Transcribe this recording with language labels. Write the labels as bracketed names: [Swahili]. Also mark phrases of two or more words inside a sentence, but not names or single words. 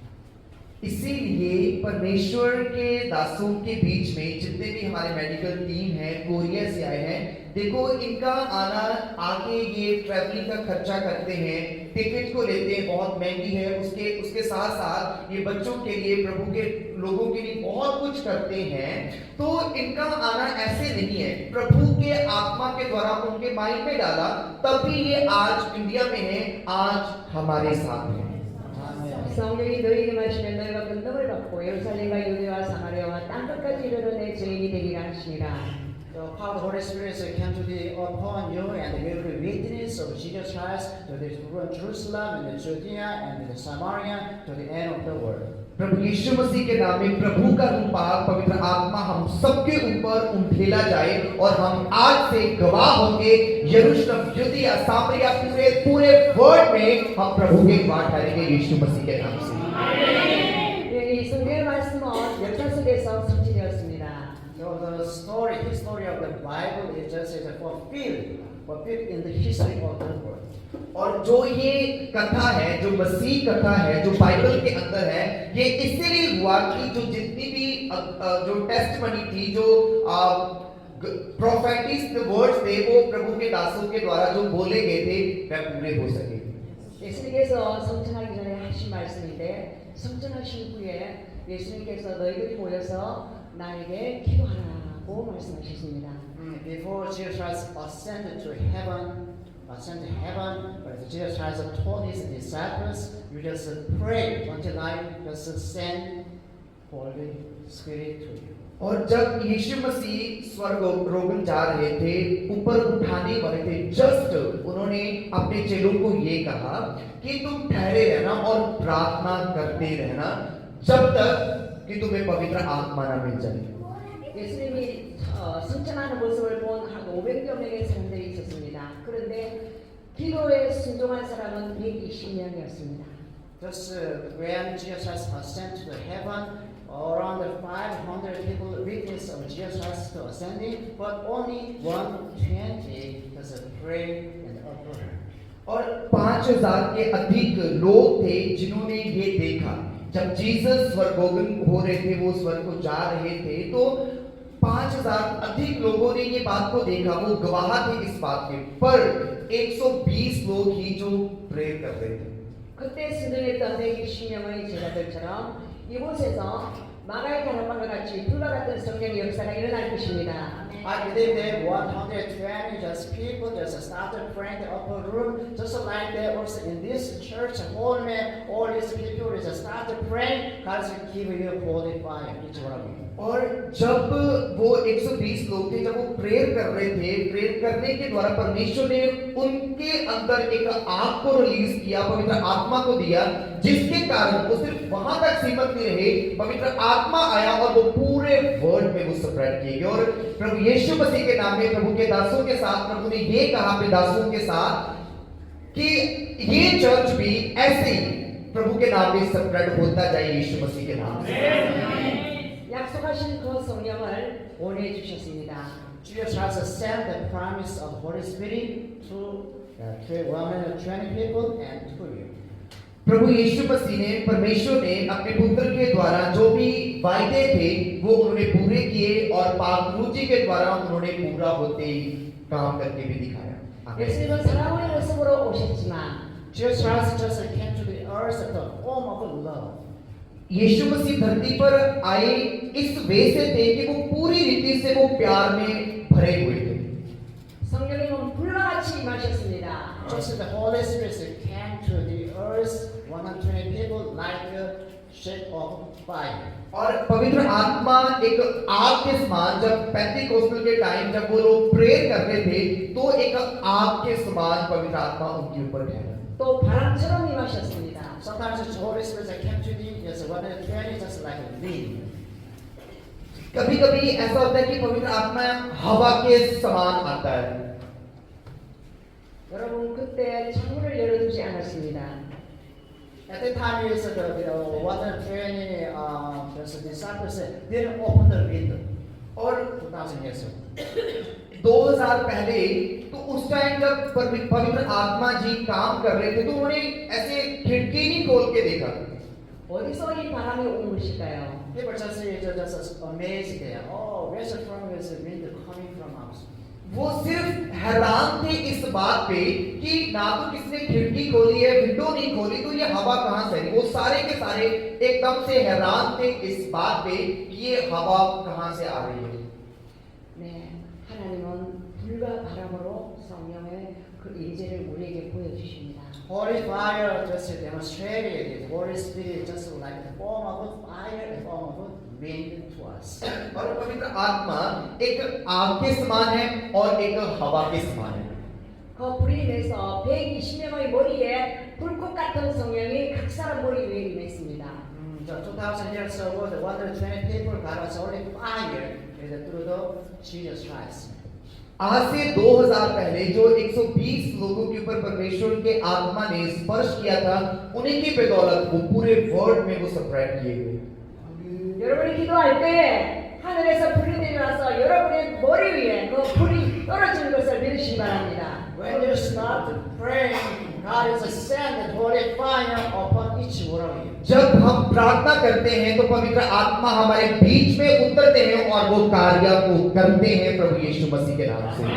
[Hindi] इसीलिए परमेश्वर के दासों के बीच में जितने भी हमारे [English] medical team [Hindi] है, कोरिया से आए हैं, देखो इनका आना, आगे ये ट्रैवलिंग का खर्चा करते हैं, टिकट को लेते हैं, बहुत महंगी है, उसके साथ साथ ये बच्चों के लिए, प्रभु के लोगों के लिए बहुत कुछ करते हैं. तो इनका आना ऐसे नहीं है, प्रभु के आत्मा के द्वारा उनके माइंड में डाला, तभी ये आज इंडिया में है, आज हमारे साथ है. [Korean] 성령이 너희에게 마시면 너희가 권능을 받고 예루살렘과 유대와 사마리아와 땅끝까지 이르러 내 증인이 되리라 하시니라. [English] The power of the Holy Spirit came to be upon you, and you will be witness of Jesus Christ to the Jerusalem and the Judea and the Samaria to the end of the world. [Hindi] प्रभु यीशु मसीह के नाम में प्रभु का रूपाग पवित्र आत्मा हम सबके ऊपर उंडेला जाए और हम आज से गवाह होंगे. यरूशलेम, यूदिया, सामरिया, पूरे वर्ल्ड में हम प्रभु के गवाह ठहरेंगे यीशु मसीह के नाम से. [Korean] 이 성경의 말씀은 역사 속에서 성취되었습니다. [English] So the history of the Bible is just fulfilled in the history of the world. [Hindi] और जो ये कथा है, जो मसीह कथा है, जो बाइबल के अंदर है, ये इसलिए हुआ कि जो जितनी भी जो टेस्टमनी थी, जो [English] prophetic words [Hindi] थे, वो प्रभु के दासों के द्वारा जो बोले गए थे, वह पूरे हो सके. [Korean] 예수님께서 성천하기 전에 하신 말씀인데, 성천하신 후에 예수님께서 너희들이 모여서 나에게 기도하라고 말씀하셨습니다. [English] Before Jesus Christ ascended to heaven, but Jesus Christ told His disciples, you just pray until I just send Holy Spirit to you. [Hindi] और जब यीशु मसीह स्वर्गरोहण जा रहे थे, ऊपर उठाने वाले थे, जस्ट उन्होंने अपने चेलों को ये कहा कि तुम ठहरे रहना और प्रार्थना करते रहना जब तक कि तुम्हें पवित्र आत्मा न मिल जाए. [Korean] 예수님이 승천하는 모습을 본 한 500여 명의 사람들이 있었습니다. 그런데 기도에 순종한 사람은 120명이었습니다. [English] Just when Jesus Christ ascended to heaven, around 500 people witnessed of Jesus Christ ascending, but only 120 just prayed and offered. [Hindi] और 5000 के अधिक लोग थे जिन्होंने ये देखा. जब जीसस स्वर्गोगमन हो रहे थे, वो स्वर्ग को जा रहे थे, तो 5000 अधिक लोगों ने ये बात को देखा, वो गवाह थे इस बात के. पर 120 लोग ही जो प्रेयर कर रहे थे. [Korean] 그때 순종했던 120명의 제자들처럼 이곳에서 마가의 다락방과 같이 불과 같은 성령의 역사가 일어날 것입니다. [English] I believe that 120 just people just started praying in the upper room, just like that also in this church, all these people just started praying God is giving you holy fire, each one of you. [Hindi] और जब वो 120 लोग थे, जब वो प्रेयर कर रहे थे, प्रेयर करने के द्वारा परमेश्वर ने उनके अंदर एक आग को रिलीज किया, पवित्र आत्मा को दिया, जिसके कारण वो सिर्फ वहां तक सीमित नहीं रहे, पवित्र आत्मा आया और वो पूरे वर्ल्ड में वो स्प्रेड किए गए। और प्रभु यीशु मसीह के नाम में प्रभु के दासों के साथ प्रभु ने ये कहा अपने दासों के साथ कि ये चर्च भी ऐसे ही प्रभु के नाम में स्प्रेड होता जाए यीशु मसीह के नाम से। [Korean] 약속하신 그 성령을 보내주셨습니다. [English] Jesus has sent the promise of Holy Spirit to 120 people and to you. [Hindi] प्रभु यीशु मसीह ने, परमेश्वर ने अपने पुत्र के द्वारा जो भी वायदे थे वो उन्होंने पूरे किए और पाक जी के द्वारा उन्होंने पूरा होते काम करके भी दिखाया। [Korean] 예수님은 사랑의 모습으로 오셨지만 [English] Jesus Christ just came to the earth at the form of love. [Hindi] यीशु मसीह धरती पर आए इस वे से थे कि वो पूरी रीति से वो प्यार में भरे हुए थे। [Korean] 성령님은 불과 같이 임하셨습니다. [English] Just the Holy Spirit came to the earth, 120 people like a shape of fire. [Hindi] और पवित्र आत्मा एक आग के समान, जब पेंटिकोस्टल के टाइम जब वो लोग प्रेयर कर रहे थे तो एक आग के समान पवित्र आत्मा उनके ऊपर ठहरा। [Korean] 또 바람처럼 임하셨습니다. [English] Sometimes the Holy Spirit came to the earth, 120 just like a wind. [Hindi] कभी कभी ऐसा होता है कि पवित्र आत्मा हवा के समान आता है। [Korean] 여러분 그때 창문을 열어두지 않았습니다. [English] At the time, the 120 disciples didn't open the window. [Hindi] और [English] 2000 years ago. [Hindi] 2000 पहले तो उस टाइम जब पवित्र आत्मा जी काम कर रहे थे तो उन्होंने ऐसे खिड़की नहीं खोल के देखा। [Korean] 어디서 이 바람이 오는 것일까요? [English] People just amazed there. Oh, where's the wind coming from us? [Hindi] वो सिर्फ हैरान थे इस बात पे कि ना तो किसने खिड़की खोली है, विंडो नहीं खोली, तो ये हवा कहाँ से आई? वो सारे के सारे एकदम से हैरान थे इस बात पे कि ये हवा कहाँ से आ रही है। [Korean] 네, 하나님은 불과 바람으로 성령의 그 임재를 우리에게 보여주십니다. [English] Holy fire just demonstrated it. Holy Spirit just like the form of fire, the form of wind to us. [Hindi] और पवित्र आत्मा एक आग के समान है और एक हवा के समान है। [Korean] 그 불이 인해서 120명의 머리에 불꽃 같은 성령이 각 사람 머리 위에 임했습니다. [English] 2000 years ago, the 120 people got us only fire through the Jesus Christ. [Hindi] आज से 2000 पहले जो 120 लोगों के ऊपर परमेश्वर के आत्मा ने स्पर्श किया था, उन्हीं की बदौलत वो पूरे वर्ल्ड में वो स्प्रेड किए हुए। [Korean] 여러분이 기도할 때 하늘에서 불이 내려와서 여러분의 머리 위에 그 불이 떨어지는 것을 믿으시기 바랍니다. [English] When you start to pray, God is sending holy fire upon each one of you. [Hindi] जब हम प्रार्थना करते हैं तो पवित्र आत्मा हमारे बीच में उतरते हैं और वो कार्य को करते हैं प्रभु यीशु मसीह के नाम से।